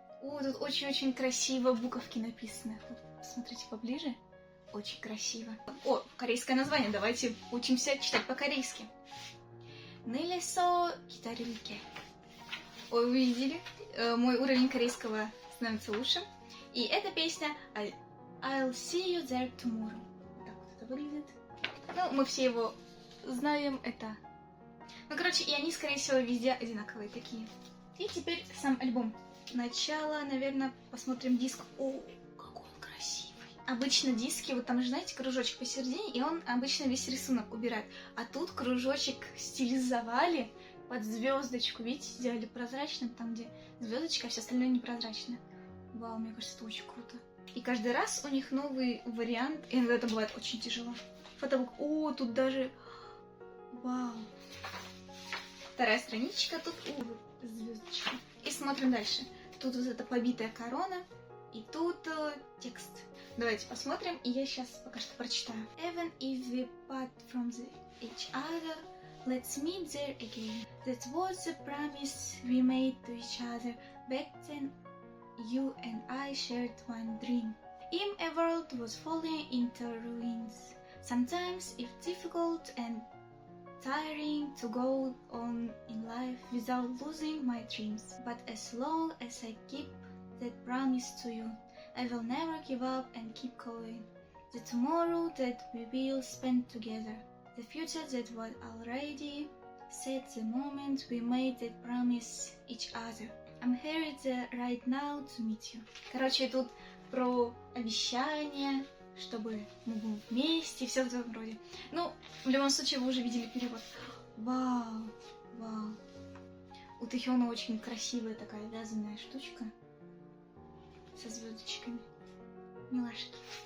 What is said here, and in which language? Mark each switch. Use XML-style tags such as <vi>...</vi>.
<ru>Тут очень-очень красиво буковки написаны. Вот, посмотрите поближе. Очень красиво. Корейское название. Давайте учимся читать по-корейски. Нэлесо Китарильке. Ой, вы видели? Мой уровень корейского становится лучше. И эта песня I'll see you there tomorrow. Так вот это выглядит. Ну, мы все его знаем. Это... Ну, короче, и они, скорее всего, везде одинаковые такие. И теперь сам альбом. Начало, наверное, посмотрим диск. О, какой он красивый. Обычно диски, вот там же, знаете, кружочек посередине, и он обычно весь рисунок убирает. А тут кружочек стилизовали под звездочку. Видите, сделали прозрачным, там, где звездочка, а все остальное непрозрачно. Вау, мне кажется, это очень круто. И каждый раз у них новый вариант. И иногда это бывает очень тяжело. Фотобук. О, тут даже... Вау. Вторая страничка, тут звездочка. И смотрим дальше. Тут вот эта побитая корона, и тут текст. Давайте посмотрим, и я сейчас пока что прочитаю.</ru> <en>Even if we part from each other, let's meet there again. That was the promise we made to each other. Back then, you and I shared one dream. In a world was falling into ruins. Sometimes it's difficult and tiring to go on in life without losing my dreams. But as long as I keep that promise to you, I will never give up and keep going. The tomorrow that we will spend together, the future that was already set the moment we made that promise each other. I'm here right now to meet you.</en> <ru>Короче, тут про обещание, чтобы мы были вместе, все в этом роде. Ну, в любом случае, вы уже видели перевод. Вау, вау. У Тэхёна очень красивая такая вязаная штучка со звездочками. Милашки.</ru>